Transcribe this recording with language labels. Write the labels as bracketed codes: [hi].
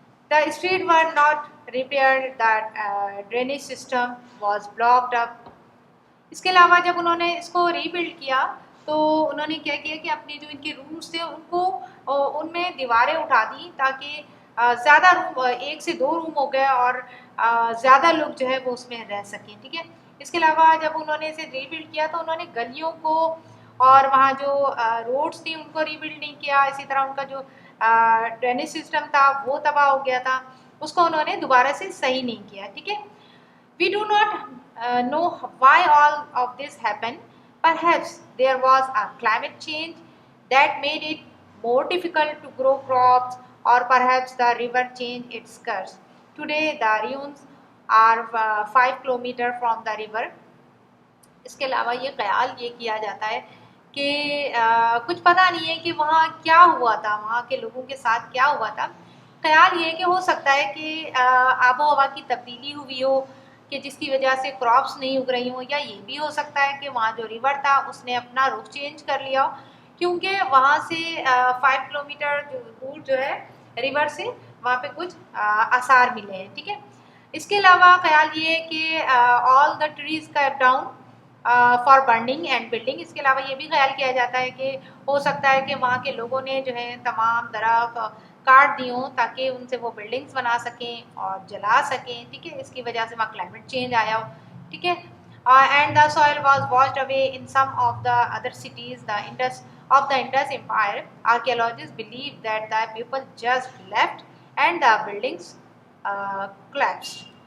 [en] The streets were not repaired, the drainage system was blocked up. [hi] इसके अलावा जब उन्होंने इसको रीबिल्ड किया तो उन्होंने क्या किया कि अपने जो इनके रूम्स थे उनको उनमें दीवारें उठा दी ताकि ज़्यादा रूम, 1 से 2 रूम हो गए और ज़्यादा लोग जो है वो उसमें रह सकें। ठीक है। इसके अलावा जब उन्होंने इसे रीबिल्ड किया तो उन्होंने गलियों को और वहाँ जो रोड्स थी उनको रीबिल्ड नहीं किया। इसी तरह उनका जो ड्रेनेज सिस्टम था वो तबाह हो गया था, उसको उन्होंने दोबारा से सही नहीं किया। ठीक है, [en] we do not know why all of this happened. Perhaps there was a climate change that made it more difficult to grow crops, or perhaps the river changed its course. Today the ruins are 5 kilometers from the river. [hi] इसके अलावा ये ख्याल ये किया जाता है कि कुछ पता नहीं है कि वहाँ क्या हुआ था, वहाँ के लोगों के साथ क्या हुआ था। ख्याल ये है कि हो सकता है कि आबो हवा की तब्दीली हुई हो कि जिसकी वजह से क्रॉप्स नहीं उग रही हो, या ये भी हो सकता है कि वहाँ जो रिवर था उसने अपना रुख चेंज कर लिया हो, क्योंकि वहाँ से 5 किलोमीटर दूर जो है रिवर से वहाँ पे कुछ आसार मिले हैं। ठीक है, इसके अलावा ख्याल ये है कि [en] All the trees cut down for burning and building. [hi] इसके अलावा ये भी ख्याल किया जाता है कि हो सकता है कि वहाँ के लोगों ने जो है तमाम दरख्त काट दी हों ताकि उनसे वो बिल्डिंग्स बना सकें और जला सकें। ठीक है, इसकी वजह से वहाँ क्लाइमेट चेंज आया हो। ठीक है, [en] And the soil was washed away in some of the other cities the Indus of the Indus Empire. Archaeologists believe that the people just left and the buildings collapsed.